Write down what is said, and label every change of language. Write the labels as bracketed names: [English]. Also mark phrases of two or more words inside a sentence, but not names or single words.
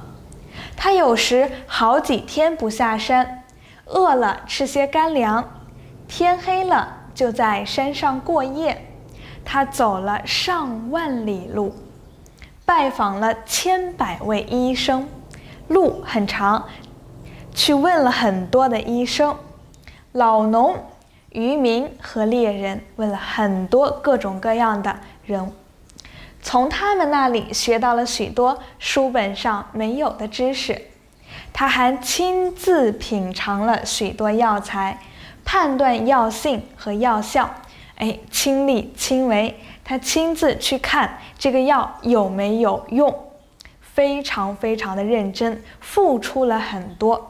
[Chinese] 他有時好幾天不下山，餓了吃些乾糧，天黑了就在山上過夜。他走了上萬里路，拜訪了千百位醫生，路很長，去問了很多的醫生、老農、漁民和獵人，問了很多各種各樣的人，從他們那裡學到了許多書本上沒有的知識。他還親自品嘗了許多藥材，判斷藥性和藥效，親力親為，他親自去看這個藥有沒有用，非常非常的認真，付出了很多。